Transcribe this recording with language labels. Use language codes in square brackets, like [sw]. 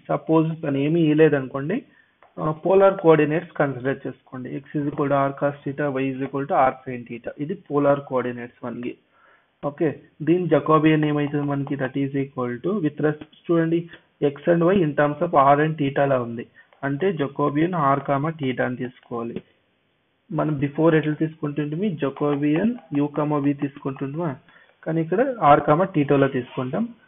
[te] Suppose తను ఏమీ ఇవ్వలేదనుకోండి, polar coordinates consider చేసుకోండి. [en] x is equal to r cos theta, y is equal to r sin theta. [te] ఇది polar coordinates మనకి. Okay, దీని Jacobian ఏమైతుంది మనకి, [en] that is equal to with respect [te] చూడండి [en] x and y in terms of r and θ [te] లా ఉంది. అంటే Jacobian r, θ అని తీసుకోవాలి. మనం బిఫోర్ ఎట్లా తీసుకుంటుంటే జకోబియన్ u, v తీసుకుంటుంటామా, కానీ ఇక్కడ r, θ లో తీసుకుంటాం.